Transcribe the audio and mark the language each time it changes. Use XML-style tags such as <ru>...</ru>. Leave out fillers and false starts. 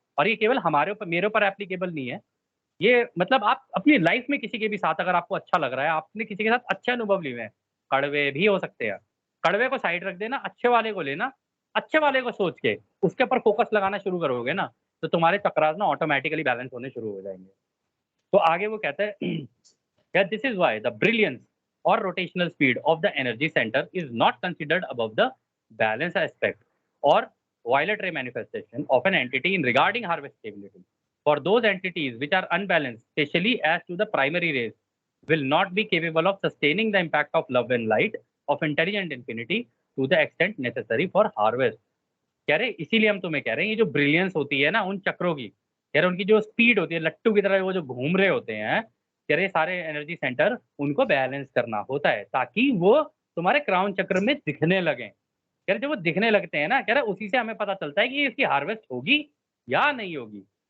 <hi>और ये केवल हमारे ऊपर मेरे ऊपर एप्लीकेबल नहीं है, ये मतलब आप अपनी लाइफ में किसी के भी साथ अगर आपको अच्छा लग रहा है, आपने किसी के साथ अच्छे अनुभव लिए हुए हैं, कड़वे भी हो सकते हैं, कड़वे को साइड रख देना, अच्छे वाले को लेना, अच्छे वाले को सोच के उसके ऊपर फोकस लगाना शुरू करोगे ना, तो तुम्हारे चक्रास ना ऑटोमेटिकली बैलेंस होने शुरू हो जाएँगे। तो आगे वो कहता है</hi> <en>that this is why the brilliance or rotational speed of the energy center is not considered above the balance aspect or violet ray manifestation of an entity in regarding harvestability. For those entities which are unbalanced, especially as to the primary rays, will not be capable of sustaining the impact of love and light of intelligent infinity to the extent necessary for harvest.</en> <hi>कह रहे इसीलिए हम तुम्हें कह रहे हैं ये जो ब्रिलियंस होती है ना उन चक्रों की, कह रहे उनकी जो स्पीड होती है लट्टू की तरह वो जो घूम रहे होते हैं, कह रहे सारे एनर्जी सेंटर उनको बैलेंस करना होता है ताकि वो तुम्हारे क्राउन चक्र में दिखने लगे। कह रहे जब वो दिखने लगते हैं ना, कह रहे उसी से हमें पता चलता है कि इसकी हार्वेस्ट होगी या नहीं होगी।</hi>